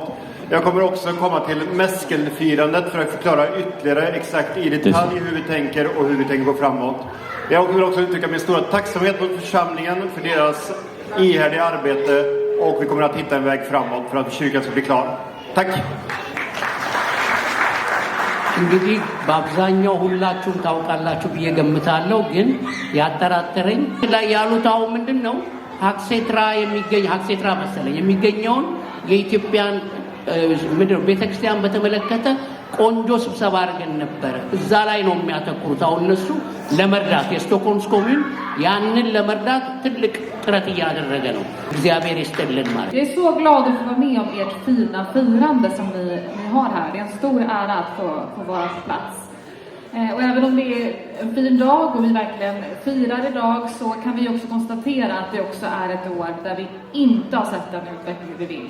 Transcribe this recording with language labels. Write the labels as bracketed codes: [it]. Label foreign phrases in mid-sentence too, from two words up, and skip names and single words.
[sv] Jag kommer också komma till mäskelfirandet för att förklara ytterligare exakt i detalj hur vi tänker och hur vi tänker gå framåt. Jag vill också uttrycka min stora tacksamhet mot församlingen för deras ihärdiga arbete, och vi kommer att hitta en väg framåt för att kyrkan ska bli klar. Tack! [am] እንግዲህ በአብዛኛው ሁላችሁም ታውቃላችሁ ብዬ ገምታለሁ። ግን ያጠራጠረኝ ላይ ያሉት አሁን ምንድን ነው ሀክሴትራ መሰለኝ የሚገኘውን የኢትዮጵያን ምድር ቤተክርስቲያን በተመለከተ ቆንጆ ስብሰባ አድርገን ነበረ። እዛ ላይ ነው የሚያተኩሩት። አሁን እነሱ ለመርዳት የስቶክሆልምስ ኮሚዩን ያንን ለመርዳት ትልቅ ጥረት እያደረገ ነው። እግዚአብሔር ይስጥልን ማለት [sv] Jag är så glad att få vara med om ert fina firande som ni har här. Det är en stor ära att få vara på plats. Och även om det är en fin dag och vi verkligen firar idag, så kan vi också konstatera att det också är ett år där vi inte har sett den utveckling vi vill.